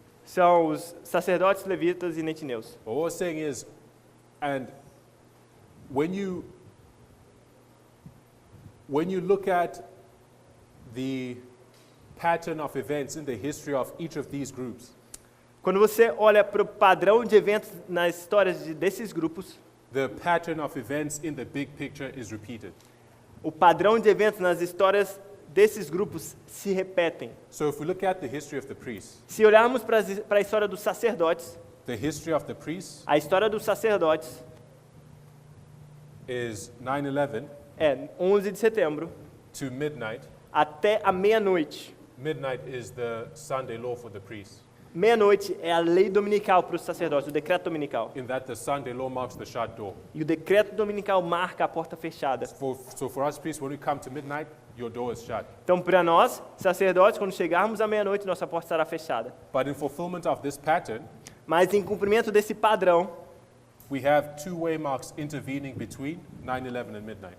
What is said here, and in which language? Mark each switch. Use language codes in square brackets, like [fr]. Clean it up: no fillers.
[pt] São os sacerdotes, levitas e netineus. [en] But what we're saying is, and when you look at the pattern of events in the history of each of these groups, [pt] Quando você olha para o padrão de eventos nas histórias desses grupos, [en] the pattern of events in the big picture is repeated. [pt] o padrão de eventos nas histórias desses grupos se repetem. [en] So if we look at the history of the priests, [pt] Se olharmos para a história dos sacerdotes, [en] the history of the priests [pt] a história dos sacerdotes [en] is 9/11 [pt] é 11 de setembro [en] to midnight. [pt] até a meia-noite. [en] Midnight is the Sunday law for the priests, [pt] Meia-noite é a lei dominical para os sacerdotes, o decreto dominical. [en] in that the Sunday law marks the shut door. [pt] E o decreto dominical marca a porta fechada. [en] So for us priests, when we come to midnight, your door is shut. [pt] Então, para nós, sacerdotes, quando chegarmos à meia-noite, nossa porta estará fechada. [en] But in fulfillment of this pattern, [pt] Mas em cumprimento desse padrão, [en] we have two waymarks intervening between 9/11 and midnight.